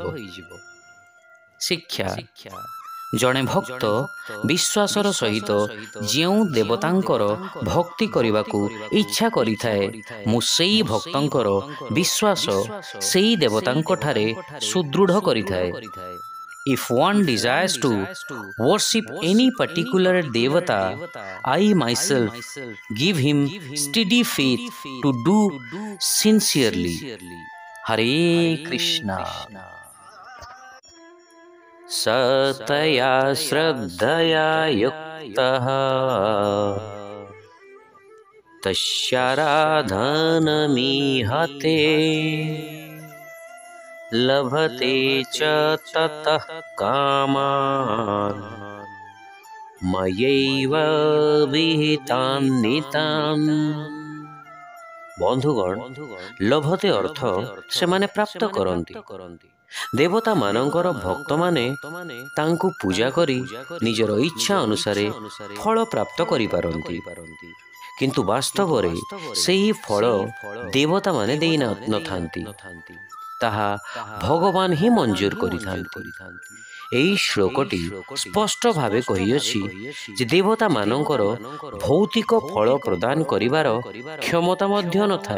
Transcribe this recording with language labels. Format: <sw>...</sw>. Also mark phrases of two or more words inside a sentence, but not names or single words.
<or>ଶିକ୍ଷା: ଜଣେ ଭକ୍ତ ବିଶ୍ୱାସର ସହିତ ଯେଉଁ ଦେବତାଙ୍କର ଭକ୍ତି କରିବାକୁ ଇଚ୍ଛା କରିଥାଏ, ମୁଁ ସେହି ଭକ୍ତଙ୍କର ବିଶ୍ୱାସ ସେହି ଦେବତାଙ୍କଠାରେ ସୁଦୃଢ଼ କରିଥାଏ।</or> <en>If one desires to worship any particular devata, I myself give him steady faith to do sincerely.</en> <sa>हरे कृष्ण। सत्य श्रद्धया युक्तः तस्याराधनमीहते लभते च ततः कामान मयैव विहितान् नितान्।</sa> <or>ବନ୍ଧୁଗଣ, ଲଭତେ ଅର୍ଥ ସେମାନେ ପ୍ରାପ୍ତ କରନ୍ତି। ଦେବତା ମାନଙ୍କର ଭକ୍ତ ମାନେ ତାଙ୍କୁ ପୂଜା କରି ନିଜର ଇଚ୍ଛା ଅନୁସାରେ ଫଳ ପ୍ରାପ୍ତ କରି ପାରନ୍ତି, କିନ୍ତୁ ବାସ୍ତବ ରେ ସେହି ଫଳ ଦେବତା ମାନେ ଦେଇ ନଥାନ୍ତି, ତାହା ଭଗବାନ ହିଁ ମଞ୍ଜୁର କରିଥାନ୍ତି। ଏଇ ଶ୍ଲୋକଟି ସ୍ପଷ୍ଟ ଭାବେ କହିଅଛି ଯେ ଦେବତା ମାନଙ୍କର ଭୌତିକ ଫଳ ପ୍ରଦାନ କରିବାର କ୍ଷମତା ମଧ୍ୟ ନଥାଏ।</or>